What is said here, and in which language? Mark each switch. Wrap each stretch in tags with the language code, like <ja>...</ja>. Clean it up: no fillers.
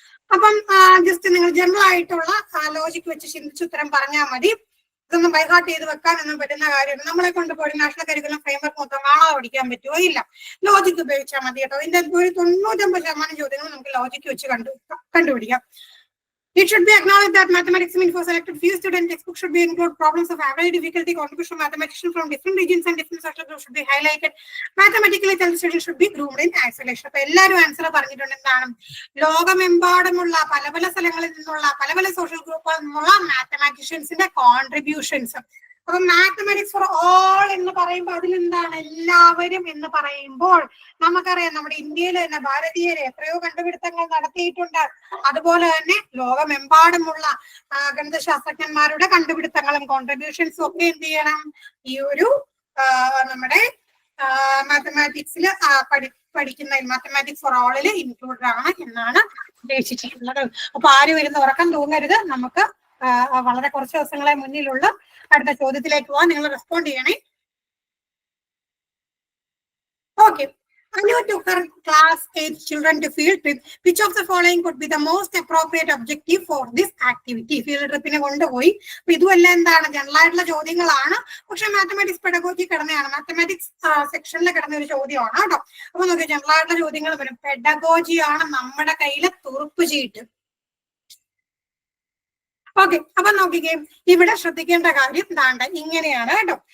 <ml>അപ്പം ജസ്റ്റ് നിങ്ങൾ ജനറൽ ആയിട്ടുള്ള ലോജിക്ക് വെച്ച് ചിന്തിച്ച് ഉത്തരം പറഞ്ഞാൽ മതി. ഇതൊന്നും ബൈഹാർട്ട് ചെയ്ത് വെക്കാനൊന്നും പറ്റുന്ന കാര്യമാണ്. നമ്മളെ കൊണ്ട് പോയി നാഷണൽ കരിക്കുലം ഫ്രെയിംവർക്ക് മൊത്തം കാണാതെ പഠിക്കാൻ പറ്റുമോ? ഇല്ല. ലോജിക്ക് ഉപയോഗിച്ചാൽ മതി കേട്ടോ. ഇതിന്റെ ഒരു 99% ചോദ്യങ്ങൾ നമുക്ക് ലോജിക്ക് വെച്ച് കണ്ടുപിടിക്കാം.</ml> <en>It should be acknowledged that mathematics means for selected few student textbook should be include problems of average difficulty. Contribution of mathematicians from different regions and different social groups should be highlighted. Mathematically talented students should be groomed in isolation.</en> <ml>അപ്പൊ എല്ലാവരും answer പറഞ്ഞിട്ടുണ്ട്. എന്താണ്? ലോകമെമ്പാടുമുള്ള പല പല സ്ഥലങ്ങളിൽ നിന്നുള്ള പല പല സോഷ്യൽ ഗ്രൂപ്പുകളിൽ നിന്നുള്ള മാത്തമാറ്റീഷ്യൻസിന്റെ കോൺട്രിബ്യൂഷൻസ്. അപ്പൊ മാത്തമാറ്റിക്സ് ഫോർ ഓൾ എന്ന് പറയുമ്പോൾ അതിലെന്താണ്? എല്ലാവരും എന്ന് പറയുമ്പോൾ നമുക്കറിയാം, നമ്മുടെ ഇന്ത്യയിൽ തന്നെ ഭാരതീയരെ എത്രയോ കണ്ടുപിടുത്തങ്ങൾ നടത്തിയിട്ടുണ്ട്. അതുപോലെ തന്നെ ലോകമെമ്പാടുമുള്ള ഗണിതശാസ്ത്രജ്ഞന്മാരുടെ കണ്ടുപിടുത്തങ്ങളും കോൺട്രിബ്യൂഷൻസും ഒക്കെ എന്ത് ചെയ്യണം? ഈ ഒരു നമ്മുടെ മാത്തമാറ്റിക്സിൽ പഠിക്കുന്ന മാത്തമാറ്റിക്സ് ഫോർ ഓളിൽ ഇൻക്ലൂഡഡ് ആണ് എന്നാണ് ഉദ്ദേശിച്ചിട്ടുള്ളത്. അപ്പൊ ആരും ഇരുന്ന് ഉറക്കം തൂങ്ങരുത്. നമുക്ക് വളരെ കുറച്ച് ദിവസങ്ങളെ മുന്നിലുള്ള അടുത്ത ചോദ്യത്തിലേക്ക് പോവാൻ. നിങ്ങൾ റെസ്പോണ്ട് ചെയ്യണേ. Okay.</ml> <en>Anu took her class 8 children to field trip. Which of the following could be the most appropriate objective for this activity?</en> <ml>Field ട്രിപ്പിനെ കൊണ്ടുപോയി. അപ്പൊ ഇതുമെല്ലാം എന്താണ്? ജനറൽ ആയിട്ടുള്ള ചോദ്യങ്ങളാണ്. പക്ഷെ മാത്തമാറ്റിക്സ് പെഡഗോജി കിടന്നതാണ്. മാത്തമാറ്റിക്സ് സെക്ഷനിൽ കിടന്ന ഒരു ചോദ്യമാണ് കേട്ടോ. അപ്പൊ നോക്കിയാൽ ജനറൽ ആയിട്ടുള്ള ചോദ്യങ്ങൾ വരും. പെഡഗോജി ആണ് നമ്മുടെ കയ്യിലെ തുറുപ്പ് ചീട്ട്. ഓക്കെ. അപ്പൊ നോക്കിക്കേ, ഇവിടെ ശ്രദ്ധിക്കേണ്ട കാര്യം എന്താണ്ട് ഇങ്ങനെയാണ് കേട്ടോ.</ml>